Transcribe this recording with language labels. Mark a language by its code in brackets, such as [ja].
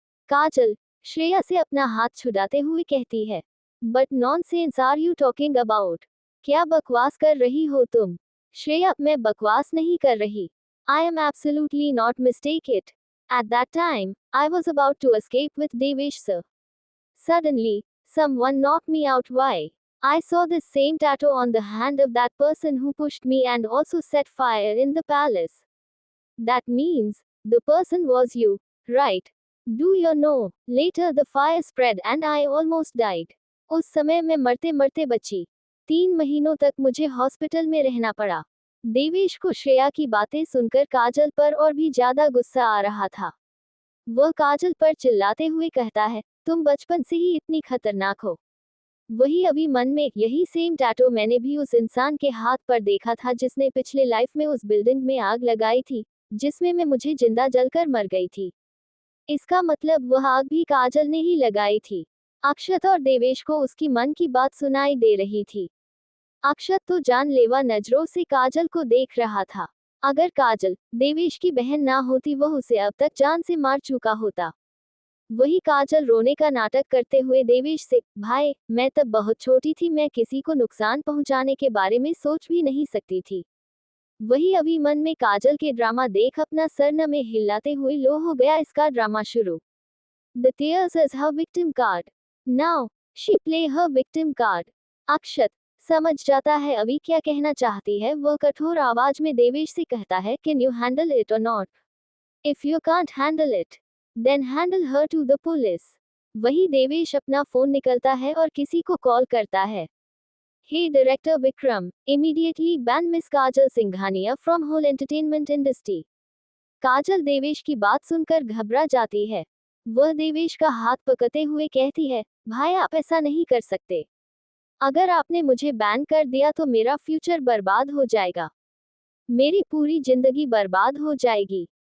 [hi] काजल श्रेया से अपना हाथ छुड़ाते हुए कहती है, [en] But nonsense are you talking about? [hi] क्या बकवास कर रही हो तुम? श्रेया, मैं बकवास नहीं कर रही। [en] I am absolutely not mistake it. At that time, I was about to escape with Devesh sir. Suddenly, someone knocked me out. Why? I saw this same tattoo on the hand of that person who pushed me and also set fire in the palace. That means, the person was you, right? Do you know? Later the fire spread and I almost died. [hi] उस समय मैं मरते मरते बची। 3 महीनों तक मुझे hospital में रहना पड़ा। देवेश को श्रेया की बातें सुनकर काजल पर और भी ज्यादा गुस्सा आ रहा था। वह काजल पर चिल्लाते हुए कहता है, तुम बचपन से ही इतनी खतरनाक हो। वही अभी मन में, यही सेम टैटू मैंने भी उस इंसान के हाथ पर देखा था जिसने पिछले लाइफ में उस बिल्डिंग में आग लगाई थी, जिसमें मैं मुझे जिंदा जलकर मर गई थी। इसका मतलब वह आग भी काजल ने ही लगाई थी। अक्षत और देवेश को उसकी मन की बात सुनाई दे रही थी। अक्षत तो जानलेवा नजरों से काजल को देख रहा था। अगर काजल देवेश की बहन ना होती वह उसे अब तक जान से मार चुका होता। वही काजल रोने का नाटक करते हुए देवेश से, भाई मैं तब बहुत छोटी थी, मैं किसी को नुकसान पहुंचाने के बारे में सोच भी नहीं सकती थी। वही अभी मन में काजल के ड्रामा देख अपना सर न में हिलाते हुए लो हो गया इसका ड्रामा शुरू। [en] The tears is her victim card. Now, she play her victim card. [hi] अक्षत समझ जाता है अभी क्या कहना चाहती है। वह कठोर आवाज में देवेश से कहता है, [en] Can you handle it or not? If you can't handle it, then handle her to the police. [hi] वही देवेश अपना फोन निकलता है और किसी को कॉल करता है। [en] Hey director Vikram, immediately ban Miss Kajal Singhania from whole entertainment industry. [hi] काजल देवेश की बात सुनकर घबरा जाती है। वह देवेश का हाथ पकड़ते हुए कहती है, भाई आप ऐसा नहीं कर सकते। अगर आपने मुझे बैन कर दिया तो मेरा फ्यूचर बर्बाद हो जाएगा, मेरी पूरी जिंदगी बर्बाद हो जाएगी।